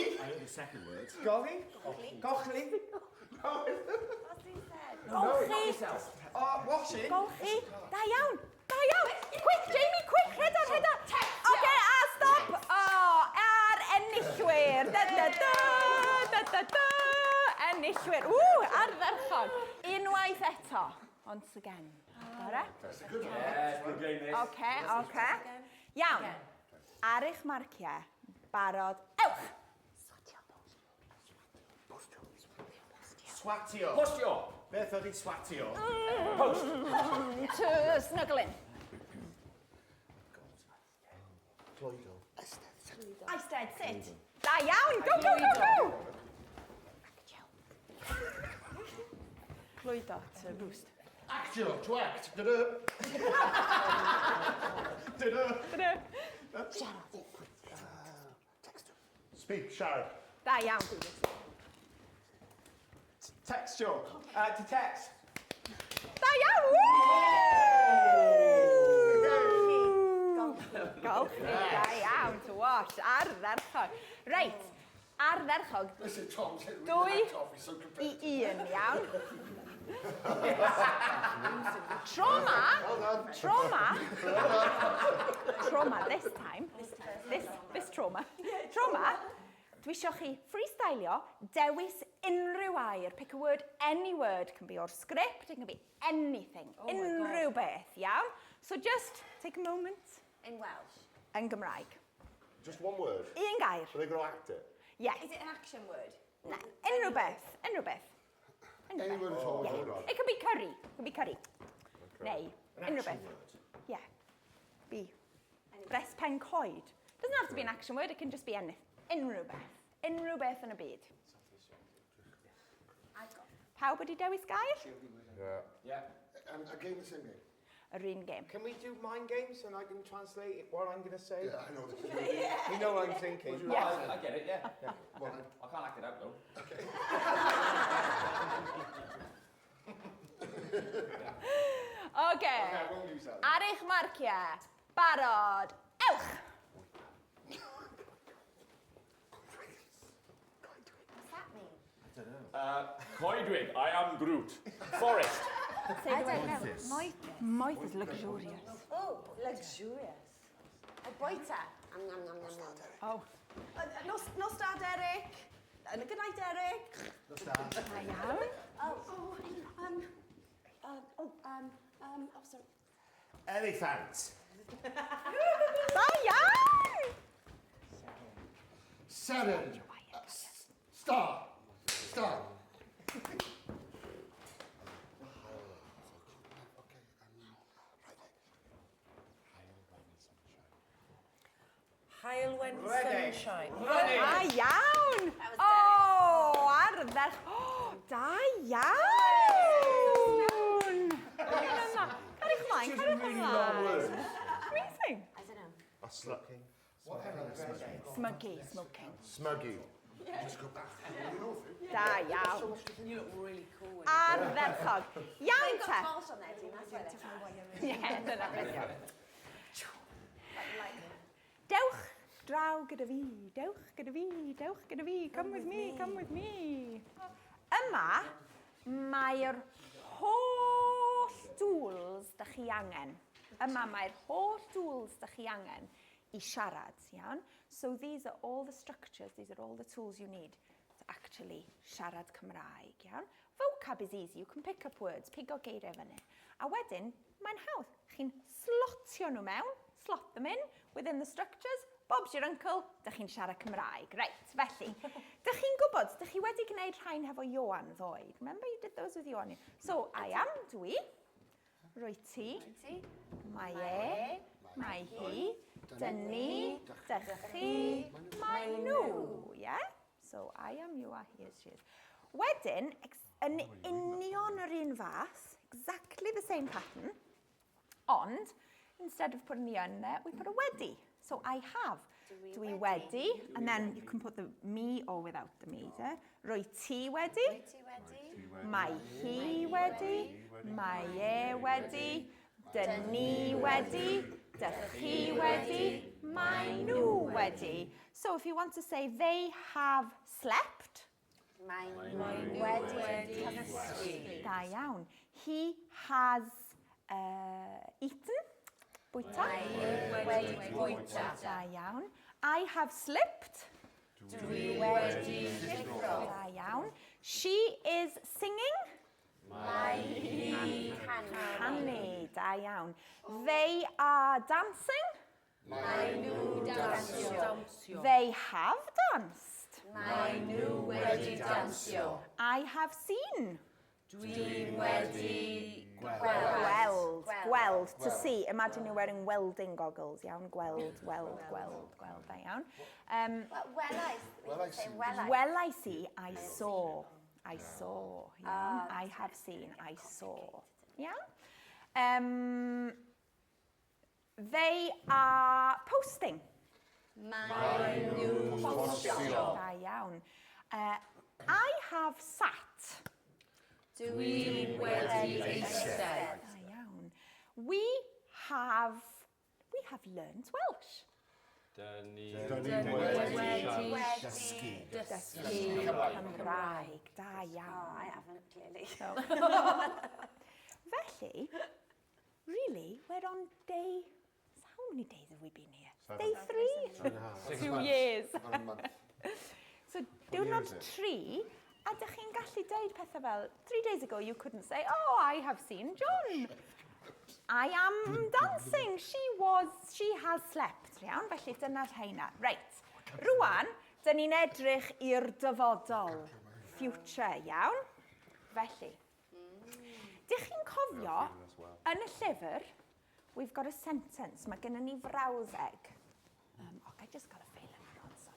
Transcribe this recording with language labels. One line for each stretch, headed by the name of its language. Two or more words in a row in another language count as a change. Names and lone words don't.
English: I know the second word. Golly. Gochly. What's he said?
Welsh: Golchi.
English: Oh, wash it.
Welsh: Golchi. Da iawn. Da iawn. Quick, Jamie, quick. Rheda.
English: OK, a stop.
Welsh: O, ar enillwyr. Enillwyr. Ardderchog. Unwaith eto.
English: Once again. Gore? That's a good one. Yeah, good game, this.
Welsh: OK. Iawn. Ar eich marciau. Barod. Ewch. Swatio. Postio. Beth ydi swatio?
English: Post. To snuggling.
Welsh: Cloido. Eistedd, sit. Da iawn. Go.
English: Clwydo to roost. Actio, to act.
Welsh: Da-da. Da-da.
English: Speak, Sharon.
Welsh: Da iawn.
English: Texture. To text.
Welsh: Da iawn. Golchi. Da iawn.
English: To Wash,
Welsh: ardderchog. Reit, ardderchog.
English: Listen, Tom said
Welsh: Dwy
English: really hacked off, he's so I competitive.
Welsh: 1, iawn. Trauma.
English: Trauma this time. This trauma. Trauma.
Welsh: Dwi isio chi freestylio, dewis unrhyw air.
English: Pick a word, any word. Can be your script, it can be anything.
Welsh: Unrhyw beth, iawn?
English: So just take a moment. In Welsh.
Welsh: Yn Gymraeg.
English: Just one word.
Welsh: Un gair.
English: Are they going to act it? Yes. Is it an action word?
Welsh: Na, unrhyw beth. Unrhyw beth.
English: Any word at all. It could be curry. It could be curry.
Welsh: Neu, unrhyw beth. Yeah. Be. Breast pen coed.
English: Doesn't have to be an action word, it can just be anything.
Welsh: Unrhyw beth. Unrhyw beth yn y byd. Pawb wedi dewis gair?
English: Yeah. Again, the same game.
Welsh: Yr un gêm.
English: Can we do mind games and I can translate what I'm going to say? Yeah, I know this. You know what I'm thinking. I get it, yeah. Well, I can't act it out, though. Okay. I won't use that.
Welsh: Ar eich marciau. Barod. Ewch!
English: What's that mean? Coedwig, I am Groot. Forest. Say I the don't word. know. Moeth is luxurious. Oh, luxurious. A boita. Oh.
Welsh: Nos da, Derek.
English: Good night, Derek.
Welsh: Da iawn.
English: Sorry. Elephant.
Welsh: Da iawn! Seren. Star.
English: Star. Hael when Ready. sunshine.
Welsh: Da iawn! O, ardderch. Oh, da iawn! Cariwch ymlaen, cariwch ymlaen.
English: Amazing. I don't know. That's smoking. Smoky, smoking. Smuggy. Just go back.
Welsh: Da iawn.
English: You look really cool.
Welsh: Ardderchog. Iawn
English: I've
Welsh: te.
English: got Welsh on there, Dean. That's why they're
Welsh: Ie, dyna beth iawn. Dewch draw gyda fi, dewch gyda fi, dewch gyda fi,
English: come with me, come with me.
Welsh: Yma, mae'r holl tools da chi angen. Yma mae'r holl tools da chi angen I siarad, iawn?
English: So these are all the structures, these are all the tools you need to actually
Welsh: siarad Cymraeg, iawn?
English: Vocab is easy, you can pick up words,
Welsh: pigo geiriau fyny. A wedyn, mae'n hawdd. Chi'n slotio nhw mewn,
English: slot them in, within the structures, Bob's your uncle,
Welsh: dych chi'n siarad Cymraeg. Reit, felly, dych chi'n gwybod, dych chi wedi gwneud rhain hefo Ioan ddoed.
English: Remember you did those with Ioan? So, I am,
Welsh: dwi, rwy ti, mae e, mae hi, dyn ni, dych chi, mae nhw,
English: yeah? So, I am, you are, he is, she is.
Welsh: Wedyn, yn union yr un fath,
English: exactly the same pattern, ond, instead of putting the yn there, we put a wedi. So I have.
Welsh: Dwi wedi,
English: and then you can put the me or without the me there.
Welsh: Rwy ti wedi. Mae hi wedi. Mae e wedi. Dyn ni wedi. Dych chi wedi. Mae nhw wedi.
English: So if you want to say they have slept.
Welsh: Mae wedi cysgu. Da iawn.
English: He has eaten.
Welsh: Bwyta. Wedi bwyta. Da iawn.
English: I have slipped.
Welsh: Dwi wedi llithro. Da iawn.
English: She is singing.
Welsh: Mae hi Canu. Da iawn.
English: They are dancing.
Welsh: Mae nhw dansio.
English: They have danced.
Welsh: Mae nhw wedi dansio.
English: I have seen.
Welsh: Dwi wedi Gweld. Gweld.
English: To see. Imagine you're wearing welding goggles.
Welsh: Iawn. Gweld. Gweld. Da iawn.
English: Well, I see. I saw. I saw. Iawn. I have seen. I saw. Iawn. They are posting.
Welsh: Mae nhw postio. Da iawn.
English: I have sat.
Welsh: Dwi wedi eistedd. Da iawn.
English: We have learned Welsh.
Welsh: Dyn ni Dysgu. Cymraeg. Da Oh, iawn.
English: I haven't, clearly. Felly, really, we're on day... How many days have we been here? Day 3? 2 years. On a month. So,
Welsh: diwrnod 3, a ydych chi'n gallu deud pethau fel,
English: 3 days ago you couldn't say, oh, I have seen John. I am dancing. She has slept.
Welsh: Iawn, felly dyna'r rheina. Reit, rwan, dyn ni'n edrych i'r dyfodol. Future, iawn? Felly, dych chi'n cofio, yn y llyfr,
English: we've got a sentence.
Welsh: Mae gennym ni frawseg.
English: I just got a feeling I'm on, sorry.